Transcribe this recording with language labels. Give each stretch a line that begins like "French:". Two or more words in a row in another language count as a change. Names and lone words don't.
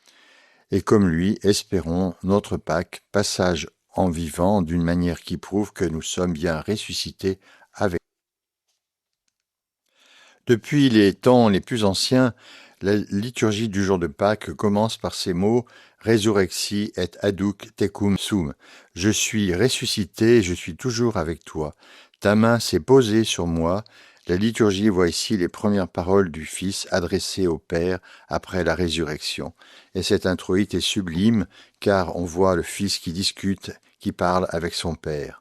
French: Et comme lui, espérons notre Pâques, passage en vivant d'une manière qui prouve que nous sommes bien ressuscités avec. Depuis les temps les plus anciens, la liturgie du jour de Pâques commence par ces mots «
Latin: Resurrexi et aduc tecum sum ».
French: Je suis ressuscité, je suis toujours avec toi. Ta main s'est posée sur moi. La liturgie voit ici les premières paroles du Fils adressées au Père après la résurrection. Et cette introïte est sublime, car on voit le Fils qui discute, qui parle avec son Père.